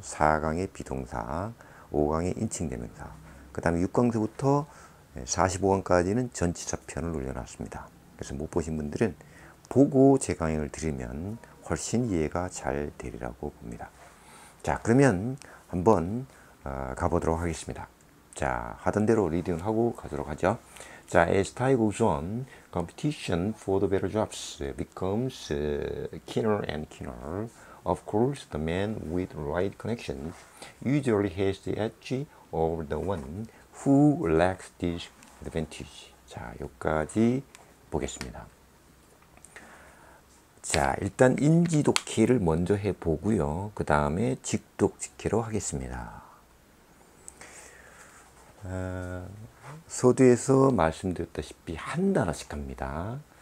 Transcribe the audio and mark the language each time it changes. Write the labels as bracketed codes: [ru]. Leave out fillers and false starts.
[ko] 4강에 비동사, 5강에 인칭대명사, 그 다음에 6강서부터 45강까지는 전치사편을 올려놨습니다. 그래서 못 보신 분들은 보고 제 강의를 들으면 훨씬 이해가 잘 되리라고 봅니다. 자, 그러면 한번 가보도록 하겠습니다. 자, 하던 대로 리딩을 하고 가도록 하죠. [en] 자, as time goes on, competition for the better jobs becomes keener and keener. Of course, the man with right connections usually has the edge over the one who lacks this advantage. [ko] 자, 여기까지 보겠습니다. 자, 일단 인지독해를 먼저 해보고요. 그 다음에 직독직해로 하겠습니다. 서두에서 말씀드렸다시피 한 단어씩 합니다.